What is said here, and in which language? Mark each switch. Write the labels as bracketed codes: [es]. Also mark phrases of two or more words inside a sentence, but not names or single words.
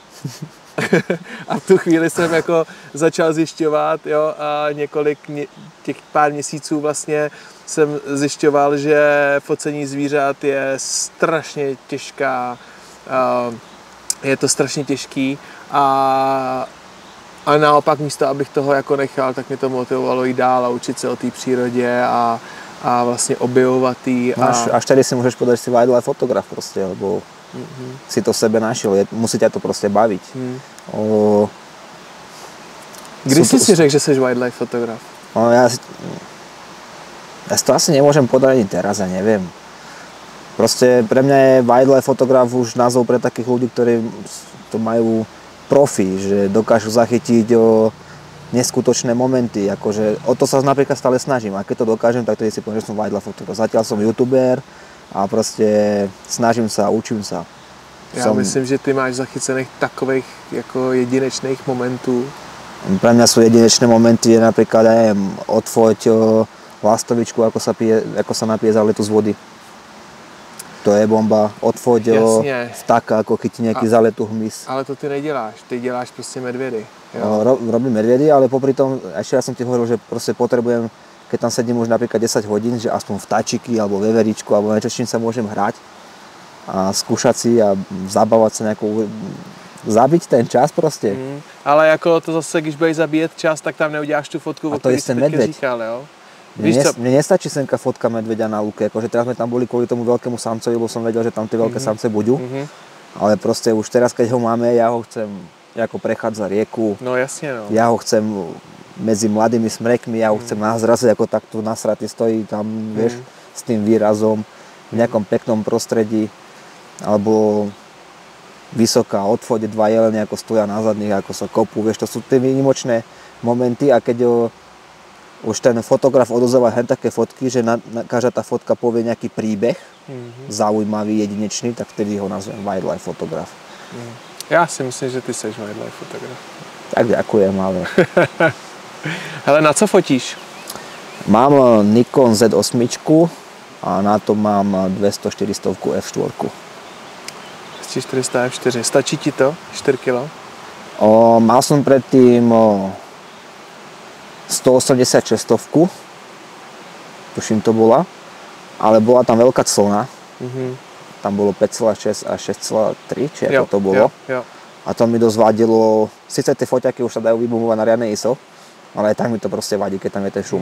[cs] A v tu chvíli jsem jako začal zjišťovat, jo, a těch pár měsíců vlastně jsem zjišťoval, že focení zvířat je strašně těžká, je to strašně těžký a naopak místo, abych toho jako nechal, tak mě to motivovalo jít dál a učit se o té přírodě a vlastně objevovat jí. [sk] Až tady si můžeš povedať, že si wildlife fotograf prostě, lebo si to v sebe našiel, musí ťa to proste baviť. [cs] Kdy si řekl, že jsi wildlife fotograf? [sk] Ja si to asi nemôžem povedať ani teraz, ja neviem. Proste pre mňa je wildlife fotograf už názov pre takých ľudí, ktorí to majú profi, že dokážu zachytiť neskutočné momenty. Akože o to sa napríklad stále snažím. A keď to dokážem, tak tedy si poviem, že som wildlife fotograf. Zatiaľ som youtuber, [cs] a prostě snažím se a učím se. Já myslím, že ty máš zachycených takových jako jedinečných momentů. [sk] Pre mňa sú jedinečné momenty, je napríklad aj odfoť lastovičku, ako sa napije za letu z vody. To je bomba. Odfoť vtáka, ako chytí nejaký zaletú hmyz. [cs] Ale to ty neděláš, ty děláš prostě medvědy. [sk] Robím medviedy, ale popri tom, ešte raz som ti hovoril, že proste potrebujem, keď tam sedím už napríklad 10 hodín, že aspoň vtáčiky alebo veveričku alebo niečo, s čím sa môžem hrať a skúšať si a zabávať sa nejakou, zabiť ten čas proste. [cs] Ale jako to zase, když budeš zabíjet čas, tak tam neuděláš tu fotku, o ktorej si teď říkal, jo? [sk] Mne nestačí senka fotka medveďa na lúke, akože teraz sme tam boli kvôli tomu veľkému samcovi, lebo som vedel, že tam tie veľké samce budú, ale proste už teraz, keď ho máme, ja ho chcem ako prechádza rieku. No jasne, no. Ja ho chcem medzi mladými smrekmi, ja ho chcem na zraze, ako takto nasratý stojí tam, vieš, s tým výrazom, v nejakom peknom prostredí, alebo vysoká odfoď, dva jelene, ako stoja na zadných, ako sa kopú, vieš, to sú tie výnimočné momenty a keď už ten fotograf odozdáva hen také fotky, že každá tá fotka povie nejaký príbeh, zaujímavý, jedinečný, tak vtedy ho nazvem wildlife fotograf. [cs] Já si myslím, že ty seš wildlife fotograf. [sk] Tak ďakujem, ale... [cs] Hele, na co fotíš? [sk] Mám Nikon Z8 a na to mám 200-400 F4. [cs] 400 F4. Stačí ti to? 4 kg? [sk] Mal som predtým 186, tuším to bola, ale bola tam veľká clona. Tam bolo 5,6 a 6,3, či ako to bolo. [cs] Jo. [sk] A to mi dosť vadilo, síce tie foťaky už sa dajú vybumovať na riadne ISO, ale aj tak mi to proste vadí, keď tam je ten šum.